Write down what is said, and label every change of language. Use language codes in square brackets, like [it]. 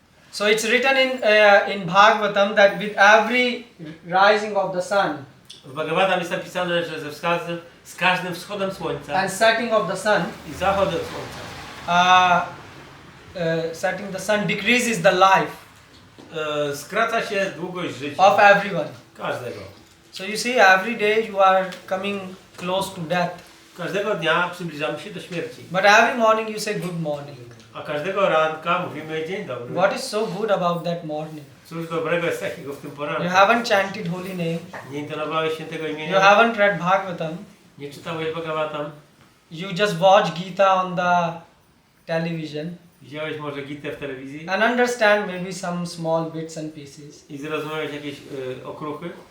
[en] So it's written in Bhagavatam that with every rising of the sun [pl] W Bhagavatam jest napisane, że z każdym wschodem słońca [en] and setting of the sun, [pl] i zachodem słońca [en] setting the sun decreases the life [pl] skraca się długość życia [en] of everyone. [pl] każdego. [en] So you see, every day you are coming close to death, [pl] Każdego dnia przybliżamy się do śmierci. [en] but every morning you say good morning. [pl] A każdego ranka mówimy dzień dobry. [en] What is so good about that morning? [pl] Cóż dobrego jest takiego w tym poranku? [en] You haven't chanted holy name. [pl] Nie intonowałeś świętego [en] You [pl] imienia? [en] haven't read Bhagavatam. [pl] Nie czytałeś Bhagavatam? [en] You just watch Gita on the television [pl] Widziałeś może Gitę w telewizji? [en] and understand maybe some small bits and pieces. [pl] I zrozumiałeś jakieś okruchy?